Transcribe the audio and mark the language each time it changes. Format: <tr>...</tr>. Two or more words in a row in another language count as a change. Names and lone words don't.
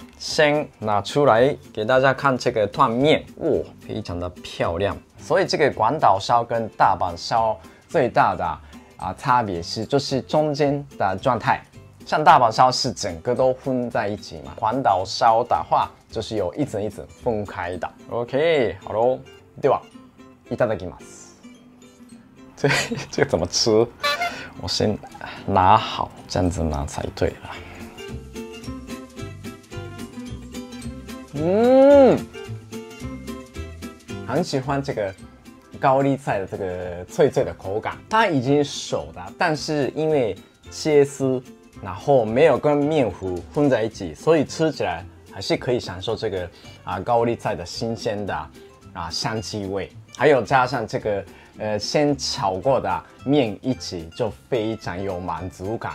<zh>先拿出来给大家看这个断面，哇，非常的漂亮。所以这个广岛烧跟大阪烧最大的差别就是中间的状态。像大阪烧是整个都混在一起嘛，广岛烧的话就是有一层一层分开的。OK， 好喽，</zh> <ja>ではいただきます。</ja> <zh>这个怎么吃？我先拿好，这样子拿才对啦。很喜欢这个高丽菜的这个脆脆的口感，它已经熟了，但是因为切丝，然后没有跟面糊混在一起，所以吃起来还是可以享受这个高丽菜的新鲜的香气味，还有加上这个先炒过的面一起，就非常有满足感。</zh>